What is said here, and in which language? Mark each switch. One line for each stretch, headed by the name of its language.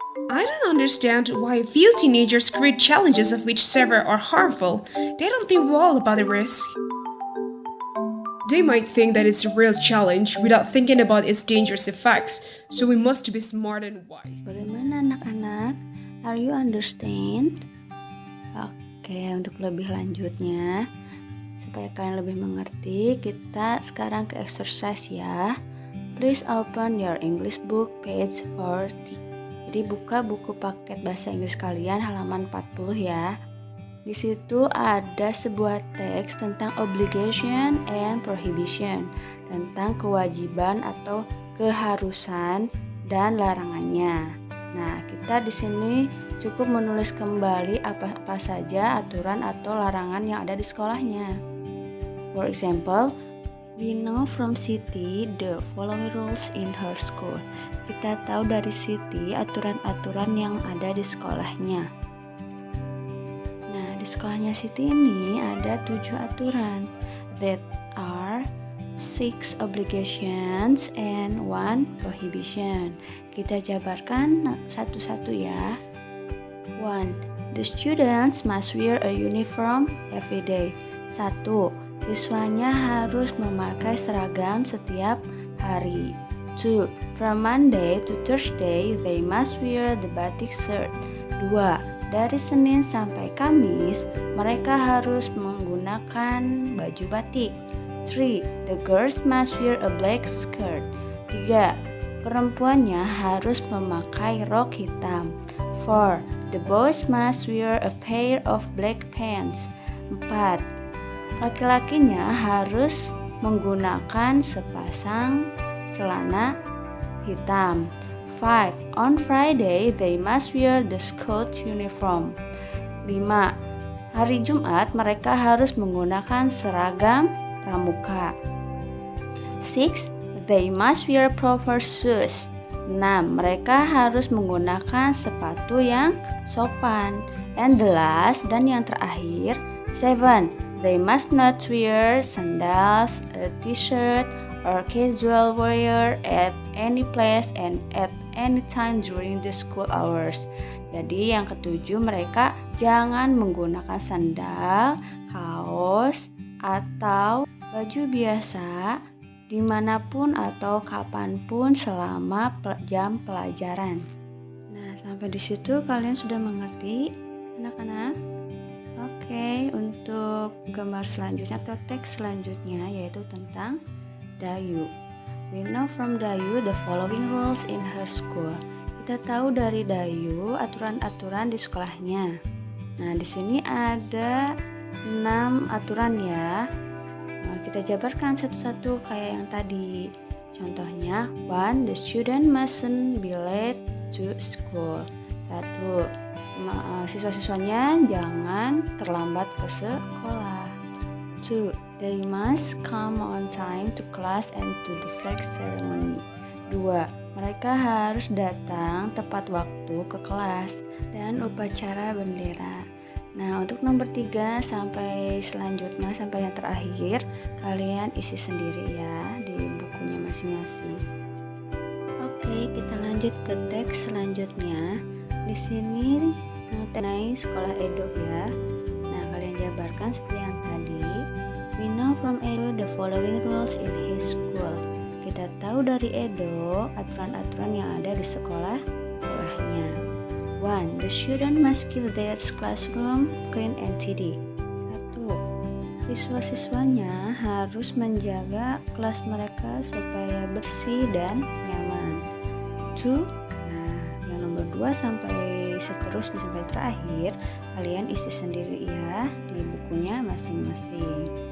English: I don't understand why few teenagers create challenges of which several are harmful. They don't think well about the risk. They might think that it's a real challenge without thinking about its dangerous effects, so we must be smart and wise.
Indonesian: Bagaimana anak-anak?
English: Are you understand?
Indonesian: Oke, untuk lebih lanjutnya, supaya kalian lebih mengerti, kita sekarang ke exercise ya.
English: Please open your English book page 40.
Indonesian: Jadi buka buku paket bahasa Inggris kalian halaman 40 ya. Di situ ada sebuah teks tentang obligation and prohibition, tentang kewajiban atau keharusan dan larangannya. Nah, kita di sini cukup menulis kembali apa saja aturan atau larangan yang ada di sekolahnya.
English: For example, we know from Siti the following rules in her school.
Indonesian: Kita tahu dari Siti aturan-aturan yang ada di sekolahnya. Nah, di sekolahnya Siti ini ada 7 aturan.
English: That are 6 obligations and 1 prohibition.
Indonesian: Kita jabarkan satu-satu ya. 1.
English: The students must wear a uniform every day. 1.
Indonesian: Siswanya harus memakai seragam setiap hari. 2.
English: From Monday to Thursday, they must wear the batik shirt. 2.
Indonesian: Dari Senin sampai Kamis, mereka harus menggunakan baju batik. 3.
English: The girls must wear a black skirt. 3.
Indonesian: Perempuannya harus memakai rok hitam. 4.
English: The boys must wear a pair of black pants. 4.
Indonesian: Laki-lakinya harus menggunakan sepasang celana hitam. 5.
English: On Friday, they must wear the school uniform. 5.
Indonesian: Hari Jumat, mereka harus menggunakan seragam pramuka. 6.
English: They must wear proper shoes. 6.
Indonesian: Mereka harus menggunakan sepatu yang sopan.
English: And the last
Indonesian: dan yang terakhir,
English: 7. They must not wear sandals, a t-shirt, or casual wear at any place and at any time during the school hours.
Indonesian: Jadi yang ketujuh, mereka jangan menggunakan sandal, kaos, atau baju biasa dimanapun atau kapanpun selama jam pelajaran. Nah, sampai di situ kalian sudah mengerti, anak-anak? Oke, untuk gambar selanjutnya atau teks selanjutnya yaitu tentang Dayu.
English: We know from Dayu the following rules in her school.
Indonesian: Kita tahu dari Dayu aturan-aturan di sekolahnya. Nah, di sini ada 6 aturan ya. Nah, kita jabarkan satu-satu kayak yang tadi. Contohnya, 1.
English: The student mustn't be late to school. 1.
Indonesian: Siswa-siswanya jangan terlambat ke sekolah. 2.
English: They must come on time to class and to the flag ceremony. 2.
Indonesian: Mereka harus datang tepat waktu ke kelas dan upacara bendera. Nah, untuk nomor 3 sampai selanjutnya, sampai yang terakhir, kalian isi sendiri ya di bukunya masing-masing. Oke, kita lanjut ke teks selanjutnya. Di sini mengenai sekolah Edo ya. Nah, kalian jabarkan seperti yang tadi.
English: We know from Edo the following rules in his school.
Indonesian: Kita tahu dari Edo aturan-aturan yang ada di sekolahnya. 1.
English: The student must keep their classroom clean and tidy. 1.
Indonesian: Siswa-siswanya harus menjaga kelas mereka supaya bersih dan nyaman. 2. Nomor 2 sampai seterusnya sampai terakhir kalian isi sendiri ya di bukunya masing-masing.